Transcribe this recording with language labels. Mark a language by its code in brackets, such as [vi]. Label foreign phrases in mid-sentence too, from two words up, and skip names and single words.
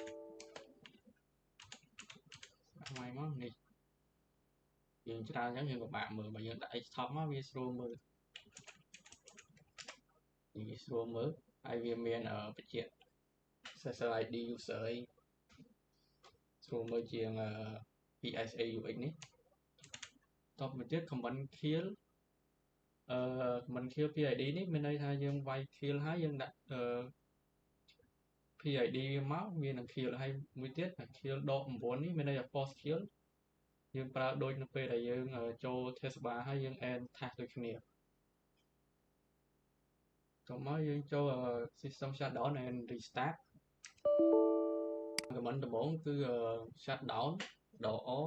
[km] ស្មាយមកនេះយើងច្រើនអញ្ចឹងយើងពិបាកមើលបើយើងដាក់ htop មកវាស្រួលមើល វាស្រួលមើលហើយវាមានបញ្ជាក់ [en] processor ID [km] user អីស្រួលមើលជាង PSAUX នេះតមកទៀត [en] command kill command kill PID [km] នេះមានន័យថាយើងវាយ kill ហើយយើងដាក់ PID មកវានឹង kill ហើយមួយទៀត kill ដក9នេះមានន័យថា [en] force kill [km] យើងប្រើដូចនៅពេលដែលយើងចូល taskbar ហើយយើង [en] end task [km] ដូចគ្នា ចូលមកយើងចូល [en] system shutdown and restart command [km] ដំបូងគឺ shutdown ដក O